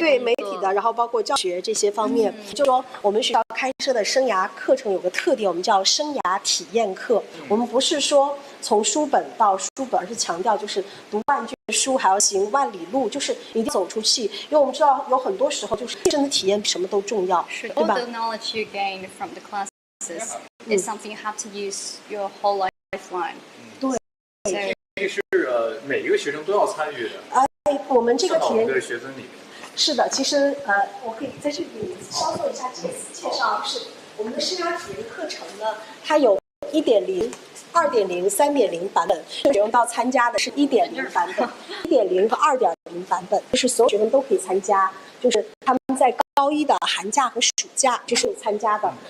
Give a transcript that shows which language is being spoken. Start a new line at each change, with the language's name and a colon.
Chinese: 对媒体的，然后包括教学这些方面，就说我们学校开设的生涯课程有个特点，我们叫生涯体验课。我们不是说从书本到书本，而是强调就是读万卷书还要行万里路，就是一定走出去，因为我们知道有很多时候就是真的体验比什么都重要，对吧
English: ？All the knowledge you gain from the classes is something you have to use your whole lifeline.
Chinese: 对。这是每一个学生都要参与的。我们这个体验的学分里面。是的，其实我可以在这里稍做一下介绍，是我们的生涯体验课程呢，它有1.0、2.0、3.0版本，学生到参加的是1.0版本，1.0和2.0版本，就是所有学生都可以参加，就是他们在高一的寒假和暑假就是有参加的。